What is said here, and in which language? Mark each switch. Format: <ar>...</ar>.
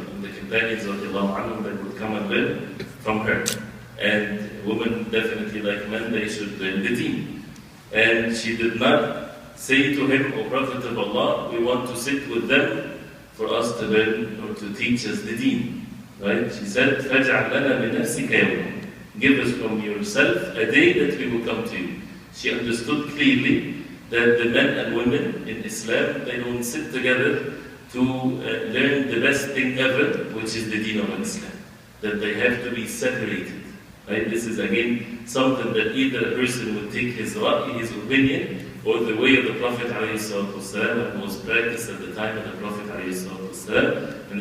<en>And the companions radiallahu anha that would come and learn from her. And women, definitely like men, they should learn the deen. And she did not say to him, O Prophet of Allah, we want to sit with them for us to learn or to teach us the deen. Right? She said,</en> <ar>فَاجْعَلْ لَنَا مِنْ نَفْسِكَ يَوْمًا.</ar> <en>Give us from yourself a day that we will come to you. She understood clearly that the men and women in Islam, they don't sit together to learn the best thing ever, which is the deen of Islam. That they have to be separated. Right? This is again something that either a person would take his ra'i, his opinion, or the way of the Prophet ﷺ that was practiced at the time of the Prophet ﷺ.</en>